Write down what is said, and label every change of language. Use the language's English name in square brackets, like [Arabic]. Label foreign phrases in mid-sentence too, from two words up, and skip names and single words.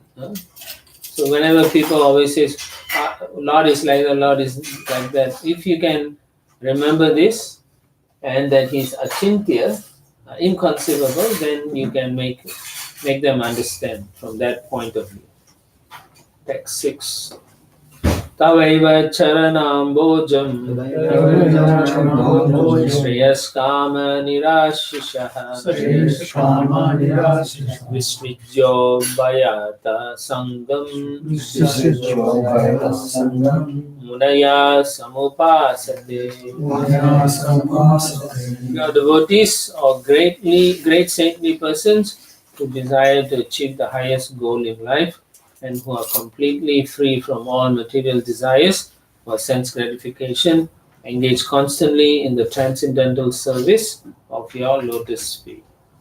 [English] So whenever people always say, Lord is like that, Lord is like that, if you can remember this and that He's Achintya, inconceivable, then you can make them understand from that point of view. Text 6. [Sanskrit] Tavaiva charanambojam Shreyas-kama nirashishaha Visvijyo Bhayata Sangam Munaya Samupasate. [English] Your devotees or great saintly persons who desire to achieve the highest goal in life and who are completely free from all material desires or sense gratification, engage constantly in the transcendental service of your lotus feet.